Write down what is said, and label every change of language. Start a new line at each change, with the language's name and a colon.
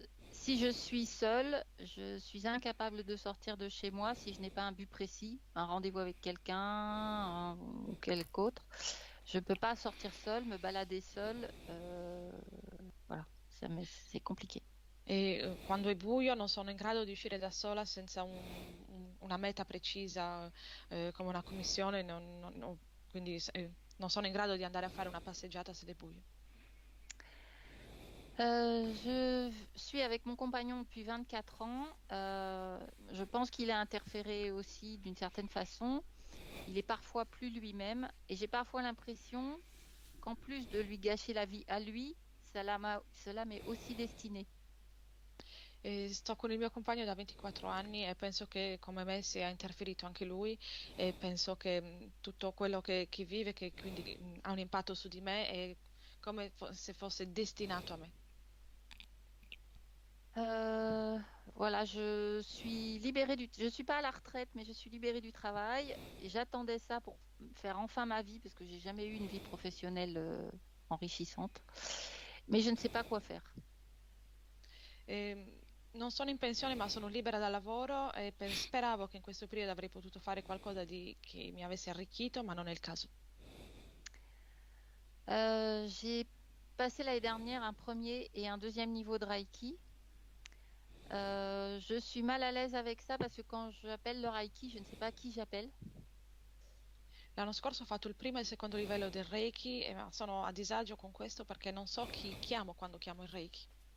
French: Si je suis seule, je suis incapable de sortir de chez moi si je n'ai pas un but précis, un rendez-vous avec quelqu'un ou quelque autre. Je ne peux pas sortir seule, me balader seule. Voilà, c'est compliqué.
Italian: E quando è buio non sono in grado di uscire da sola senza una meta precisa, come una commissione, quindi non sono in grado di andare a fare una passeggiata se è buio.
French: Je suis avec mon compagnon depuis 24 ans. Je pense qu'il a interféré aussi d'une certaine façon. Il est parfois plus lui-même et j'ai parfois l'impression qu'en plus de lui gâcher la vie à lui, cela m'est aussi destiné.
Italian: E sto con il mio compagno da 24 anni e penso che come me sia interferito anche lui e penso che tutto quello che vive, che quindi ha un impatto su di me, è come se fosse destinato a me.
French: Voilà, je suis pas à la retraite, mais je suis libérée du travail et j'attendais ça pour faire enfin ma vie parce que j'ai jamais eu une vie professionnelle enrichissante. Mais je ne sais pas quoi faire.
Italian: Non sono in pensione, ma sono libera dal lavoro e speravo che in questo periodo avrei potuto fare qualcosa che mi avesse arricchito, ma non è il caso.
French: J'ai passé l'année dernière un premier et un deuxième niveau de Reiki. Je suis mal à l'aise avec ça parce que quand j'appelle le Reiki, je ne sais pas qui j'appelle.
Italian: L'anno scorso ho fatto il primo e il secondo livello del Reiki, ma sono a disagio con questo perché non so chi chiamo quando chiamo il Reiki.